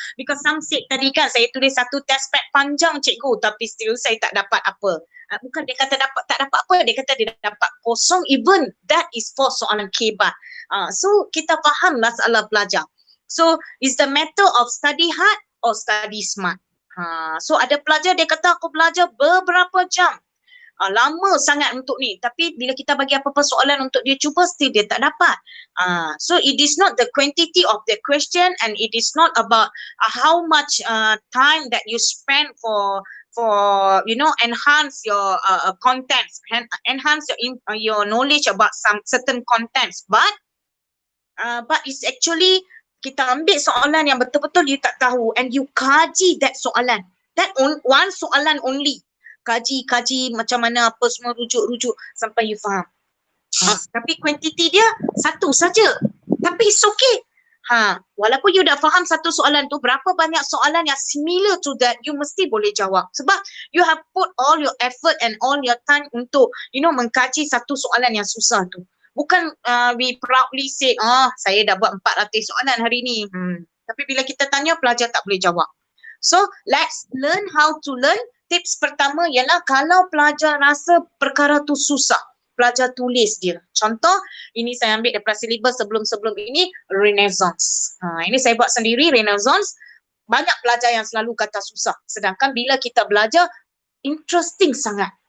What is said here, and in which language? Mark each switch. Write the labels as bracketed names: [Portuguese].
[English] Because some said [Malay] tadi kan saya tulis satu test pad panjang cikgu tapi still saya tak dapat apa. Bukan dia kata tak dapat apa, dia kata dia dapat kosong, even that is for soalan kebat. So kita faham masalah pelajar. [English] So is the matter of study hard or study smart. [Malay] So ada pelajar dia kata aku belajar beberapa jam. Lama sangat untuk ni, tapi bila kita bagi apa-apa soalan untuk dia cuba, still dia tak dapat. [English] So it is not the quantity of the question, and it is not about how much time that you spend for enhance your contents, enhance your knowledge about some certain contents, but it's actually [Malay] kita ambil soalan yang betul-betul you tak tahu [English] and you kaji that soalan, one soalan only. [Malay] Kaji macam mana apa semua, rujuk sampai you faham. Tapi kuantiti dia satu saja. Tapi it's okay. Walaupun you dah faham satu soalan tu, berapa banyak soalan yang similar to that you mesti boleh jawab. [English] Sebab you have put all your effort and all your time [Malay] untuk mengkaji satu soalan yang susah tu. Bukan [English] we proudly say, [Malay] saya dah buat 400 soalan hari ni. Tapi bila kita tanya, pelajar tak boleh jawab. [English] So let's learn how to learn. [Malay] Tips pertama ialah kalau pelajar rasa perkara tu susah, pelajar tulis dia. Contoh, ini saya ambil daripada silibus sebelum ini, Renaissance. Ini saya buat sendiri, Renaissance. Banyak pelajar yang selalu kata susah. Sedangkan bila kita belajar, interesting sangat.